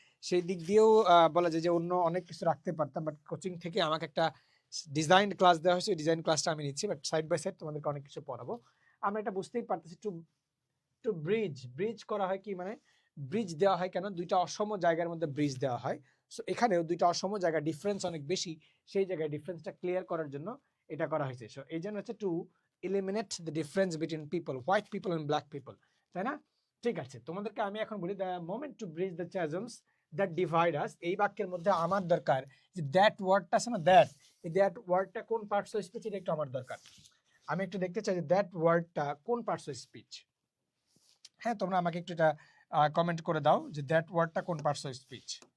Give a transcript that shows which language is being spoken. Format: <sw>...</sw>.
<bn>সেই দিক দিয়েও বলা যায় যে অন্য অনেক কিছু রাখতে পারতাম, বাট কোচিং থেকে আমাকে একটা ডিজাইন ক্লাস দেওয়া হয়েছে, ডিজাইন ক্লাসটা আমি নিচ্ছি, বাট সাইড বাই সাইড তোমাদেরকে অনেক কিছু পড়াবো। আমরা এটা বুঝতেই পারতেছি, টু টু ব্রিজ করা হয় কি, মানে ব্রিজ দেওয়া হয় কেন, দুইটা অসম জায়গার মধ্যে ব্রিজ দেওয়া হয়। সো এখানেও দুইটা অসম জায়গা, ডিফারেন্স অনেক বেশি, সেই জায়গায় ডিফারেন্সটা ক্লিয়ার করার জন্য এটা করা হয়েছে। সো এই জন্য হচ্ছে</bn> <en>to eliminate the difference between people, white people and black people,</en> <bn>তাই না? ঠিক আছে, তোমাদেরকে আমি এখন বলি,</bn> <en>the moment to bridge the chasms that divide us,</en> <bn>এই বাক্যের মধ্যে আমার দরকার যে দ্যাট ওয়ার্ডটা আছে না, দ্যাট, এই দ্যাট ওয়ার্ডটা কোন পার্টস অফ স্পিচ, এটা একটু আমার দরকার। আমি একটু দেখতে চাই যে দ্যাট ওয়ার্ডটা কোন পার্টস অফ স্পিচ। হ্যাঁ, তোমরা আমাকে একটু এটা কমেন্ট করে দাও যে দ্যাট ওয়ার্ডটা কোন পার্টস অফ স্পিচ।</bn>